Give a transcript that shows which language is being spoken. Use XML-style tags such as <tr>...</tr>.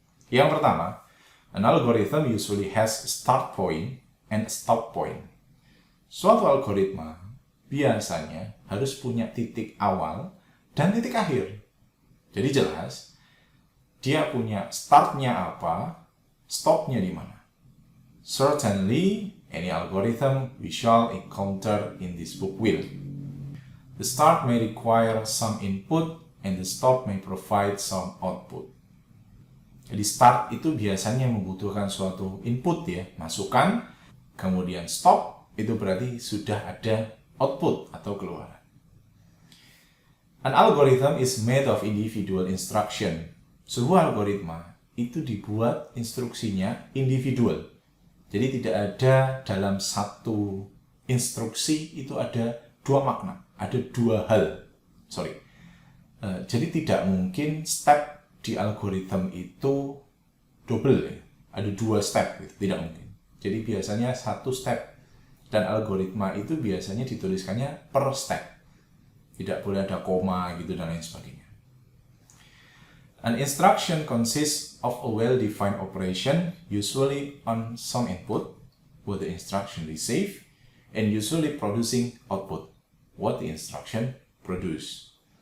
<id>Yang pertama,</id> <en>an algorithm usually has a start point and a stop point.</en> <id>Suatu algoritma biasanya harus punya titik awal dan titik akhir. Jadi jelas, dia punya startnya apa, stopnya di mana.</id> <en>Certainly, any algorithm we shall encounter in this book will. The start may require some input and the stop may provide some output.</en> <id>Jadi start itu biasanya membutuhkan suatu input ya, masukan, kemudian stop itu berarti sudah ada output atau keluaran.</id> <en>An algorithm is made of individual instruction.</en> <id>Sebuah algoritma itu dibuat instruksinya individual. Jadi tidak ada dalam satu instruksi itu ada dua makna, ada dua hal. Jadi tidak mungkin step di algoritma itu double ya. Ada dua step gitu, tidak mungkin. Jadi biasanya satu step. Dan algoritma itu biasanya dituliskannya per step. Tidak boleh ada koma gitu dan lain sebagainya.</id> <en>An instruction consists of a well-defined operation, usually on some input, what the instruction receive, and usually producing output, what the instruction produce.</en>